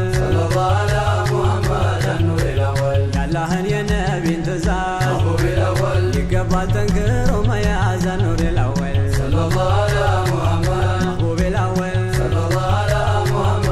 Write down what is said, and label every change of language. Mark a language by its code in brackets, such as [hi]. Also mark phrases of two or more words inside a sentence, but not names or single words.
[ar] صلى الله على محمد النور الأول [am] ያላህን የነቢን ትእዛዝ [ar] محبوب الأول [am] ይገባል ጠንክሮ መያዝ [ar] نور الأول صلى الله على محمد محبوب الأول صلى الله على محمد